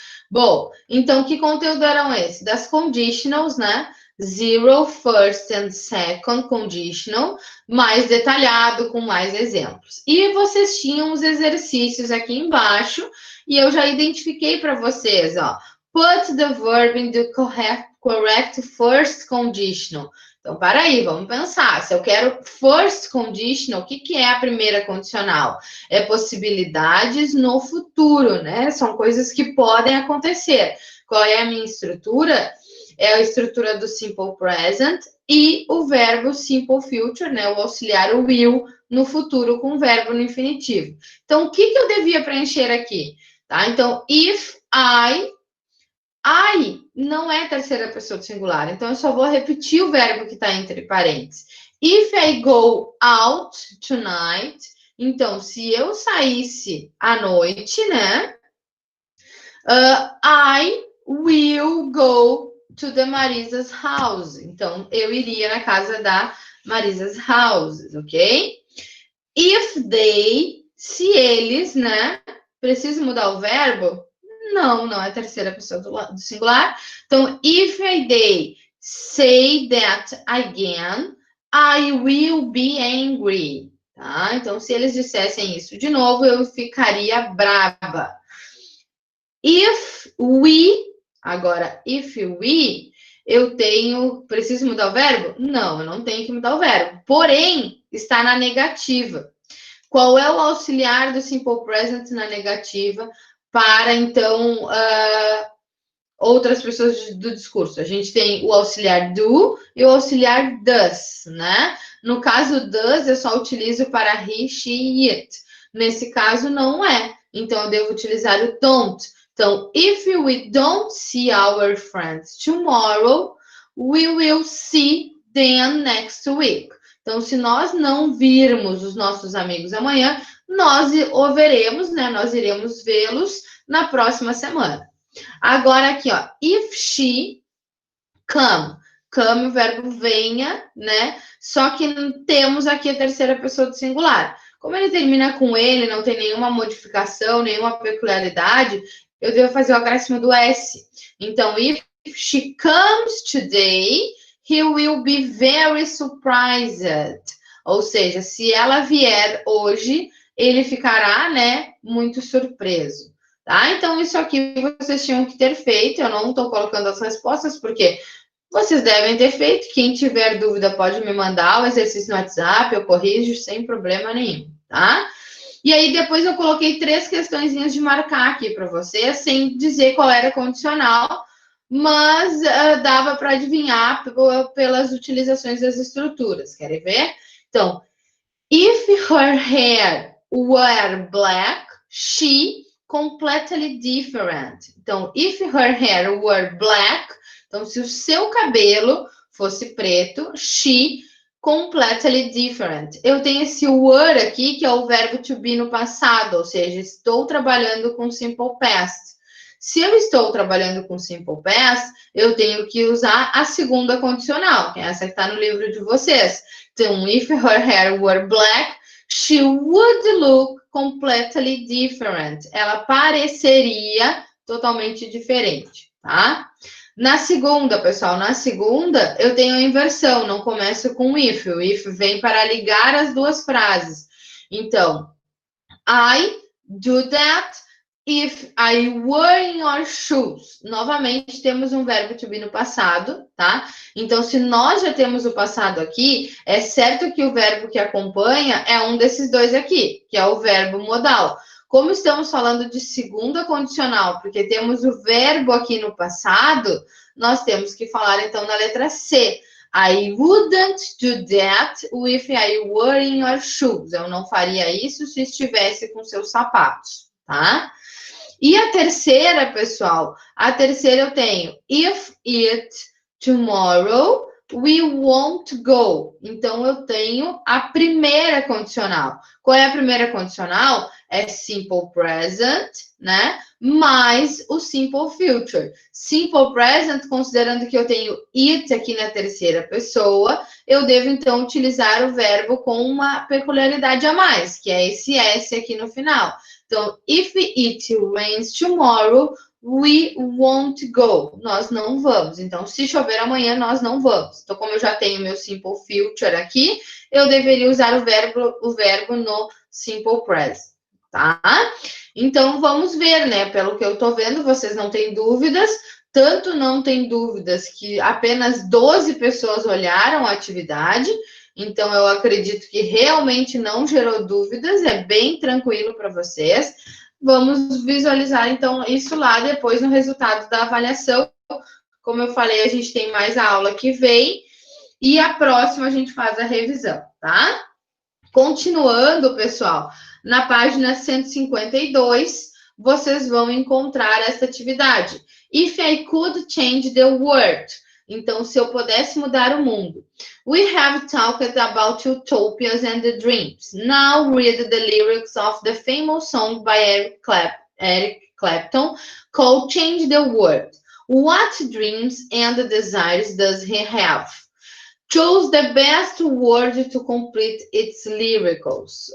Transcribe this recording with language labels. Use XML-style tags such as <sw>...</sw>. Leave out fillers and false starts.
<pt>Bom, então, que conteúdo eram esses? Das conditionals, né?</pt> <en>Zero, first and second conditional,</en> <pt>mais detalhado, com mais exemplos. E vocês tinham os exercícios aqui embaixo, e eu já identifiquei para vocês, ó.</pt> <en>Put the verb in the correct first conditional.</en> <pt>Então, para aí, vamos pensar. Se eu quero first conditional, o que que é a primeira condicional? É possibilidades no futuro, né? São coisas que podem acontecer. Qual é a minha estrutura? É a estrutura do simple present e o verbo simple future, né? O auxiliar o will no futuro com o verbo no infinitivo. Então, o que que eu devia preencher aqui? Tá? Então,</pt> <en>if I</en> <pt>não é terceira pessoa do singular, então eu só vou repetir o verbo que está entre parênteses.</pt> <en>If I go out tonight,</en> <pt>então se eu saísse à noite, né?</pt> <en>I will go to the Marisa's house.</en> <pt>Então eu iria na casa da Marisa's house, ok?</pt> <en>If they,</en> <pt>se eles, né? Preciso mudar o verbo? Não, não é terceira pessoa do singular.</pt> <en>Então, if they say that again, I will be angry.</en> <pt>Tá? Então, se eles dissessem isso de novo, eu ficaria brava. If we, agora,</pt> <en>if we,</en> <pt>preciso mudar o verbo? Não, eu não tenho que mudar o verbo. Porém, está na negativa. Qual é o auxiliar do simple present na negativa para, então, outras pessoas do discurso? A gente tem o auxiliar do e o auxiliar does, né? No caso, does eu só utilizo para he, she, it. Nesse caso, não é. Então, eu devo utilizar o don't.</pt> <en>Então, if we don't see our friends tomorrow, we will see them next week.</en> <pt>Então, se nós não virmos os nossos amigos amanhã, nós o veremos, né? Nós iremos vê-los na próxima semana. Agora aqui, ó,</pt> <en>if she come.</en> <pt>Come, o verbo venha, né? Só que temos aqui a terceira pessoa do singular. Como ele termina com ele, não tem nenhuma modificação, nenhuma peculiaridade, eu devo fazer o acréscimo do S.</pt> <en>Então, if she comes today, he will be very surprised.</en> <pt>Ou seja, se ela vier hoje, ele ficará, né, muito surpreso. Tá? Então, isso aqui vocês tinham que ter feito. Eu não estou colocando as respostas, porque vocês devem ter feito. Quem tiver dúvida pode me mandar o exercício no WhatsApp, eu corrijo sem problema nenhum, tá? E aí depois eu coloquei 3 questõezinhas de marcar aqui para vocês, sem dizer qual era condicional, mas dava para adivinhar pelas utilizações das estruturas. Querem ver?</pt> <en>Então, if her hair were black, she completely different.</en> <pt>Então,</pt> <en>if her hair were black,</en> <pt>então se o seu cabelo fosse preto,</pt> <en>she completely different.</en> <pt>Eu tenho esse were aqui, que é o verbo to be no passado, ou seja, estou trabalhando com simple past. Se eu estou trabalhando com simple past, eu tenho que usar a segunda condicional, que é essa que está no livro de vocês.</pt> <en>Então, if her hair were black, she would look completely different.</en> <pt>Ela pareceria totalmente diferente, tá? Na segunda, pessoal, na segunda eu tenho a inversão, não começo com if. O if vem para ligar as duas frases.</pt> <en>Então, I do that if I were in your shoes.</en> <pt>Novamente, temos um verbo to be no passado, tá? Então, se nós já temos o passado aqui, é certo que o verbo que acompanha é um desses dois aqui, que é o verbo modal. Como estamos falando de segunda condicional, porque temos o verbo aqui no passado, nós temos que falar, então, na letra C.</pt> <en>I wouldn't do that if I were in your shoes.</en> <pt>Eu não faria isso se estivesse com seus sapatos, tá? E a terceira, pessoal, a terceira eu tenho</pt> <en>if it tomorrow we won't go.</en> <pt>Então, eu tenho a primeira condicional. Qual é a primeira condicional? É simple present, né? Mais o simple future. Simple present, considerando que eu tenho it aqui na terceira pessoa, eu devo, então, utilizar o verbo com uma peculiaridade a mais, que é esse S aqui no final.</pt> <en>Então, if it rains tomorrow, we won't go.</en> <pt>Nós não vamos. Então, se chover amanhã, nós não vamos. Então, como eu já tenho meu simple future aqui, eu deveria usar o verbo no simple present, tá? Então, vamos ver, né? Pelo que eu tô vendo, vocês não têm dúvidas. Tanto não tem dúvidas que apenas 12 pessoas olharam a atividade. Então, eu acredito que realmente não gerou dúvidas. É bem tranquilo para vocês. Vamos visualizar, então, isso lá depois no resultado da avaliação. Como eu falei, a gente tem mais a aula que vem e a próxima a gente faz a revisão, tá? Continuando, pessoal, na página 152, vocês vão encontrar essa atividade.</pt> <en>If I could change the world.</en> <pt>Então, se eu pudesse mudar o mundo.</pt> <en>We have talked about utopias and the dreams. Now read the lyrics of the famous song by Eric Clapton called Change the World. What dreams and desires does he have? Chose the best word to complete its lyricals.</en>